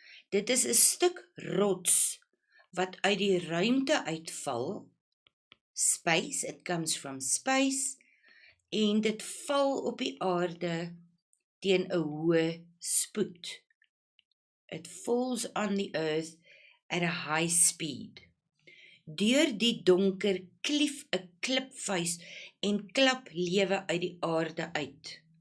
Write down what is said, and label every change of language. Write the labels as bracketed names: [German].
[Afrikaans] Dit is 'n stuk rots wat uit die ruimte uitval, [English] space, it comes from space, [Afrikaans] en dit val op die aarde teen 'n hoë spoed. [English] It falls on the earth at a high speed. [Afrikaans] Deur die donker klief 'n klipvuis en klap lewe uit die aarde uit.